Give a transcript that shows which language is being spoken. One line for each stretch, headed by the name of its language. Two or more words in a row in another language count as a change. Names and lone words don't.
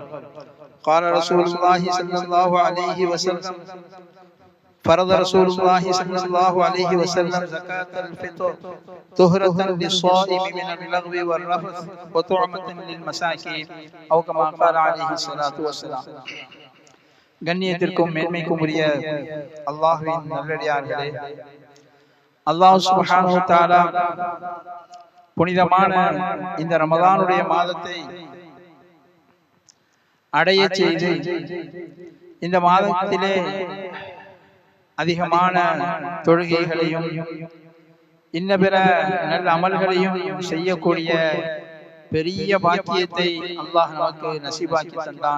Arabic: قال رسول الله صلى الله عليه وسلم فرض رسول الله صلى الله عليه وسلم زكاة الفطر طهرة للصائم من اللغو والرفث وطعمة للمساكين أو كما قال عليه الصلاة والسلام.
Tamil: கண்ணியத்திற்கும் மேன்மைக்கும் உரிய அல்லாஹ்வின் நல்லடியார்களே,
Arabic: الله سبحانه وتعالى
Tamil: புனிதமான இந்த ரமதானுடைய மாதத்தை அடைய செய்து இந்த மாதத்திலே அதிகமான தொழுகைகளையும் இன்ன பிற நல்ல அமல்களையும் செய்யக்கூடிய பெரிய பாக்கியத்தை அல்லாஹ் நமக்கு நசீபாக்கி தந்தான்.